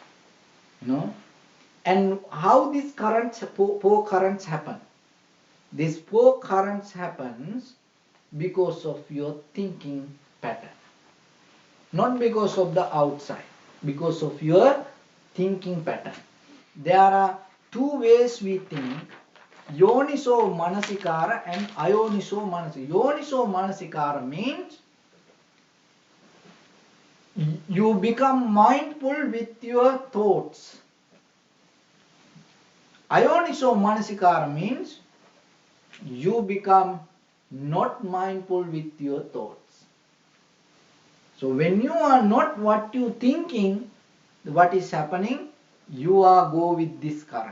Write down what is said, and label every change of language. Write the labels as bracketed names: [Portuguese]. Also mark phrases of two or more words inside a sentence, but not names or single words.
[English] And how these four currents happen? These four currents happens because of your thinking pattern, not because of the outside, because of your thinking pattern. There are two ways we think: [Pali] yoniso manasikara and ayoniso manasikara. Yoniso manasikara [English] means You become mindful with your thoughts. [Pali] Ayoniso manasikara [English] means you become not mindful with your thoughts. So when you are not what you thinking, what is happening, you are go with this current.